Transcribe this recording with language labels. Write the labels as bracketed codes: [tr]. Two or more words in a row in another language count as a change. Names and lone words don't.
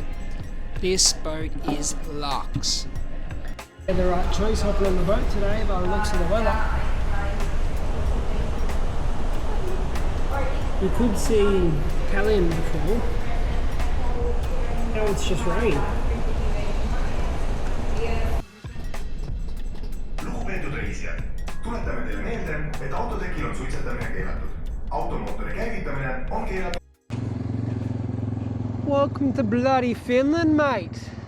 [en] This boat is luxe. The right choice hopping on the boat today by the looks of the weather. We could see Tallinn before. Now it's just rain. [et] Lugupeetud reisijad, tuletame teile meelde, et autotekil on suitsetamine keelatud. Automootori käivitamine on keelatud. [en] Welcome to bloody Finland, mate.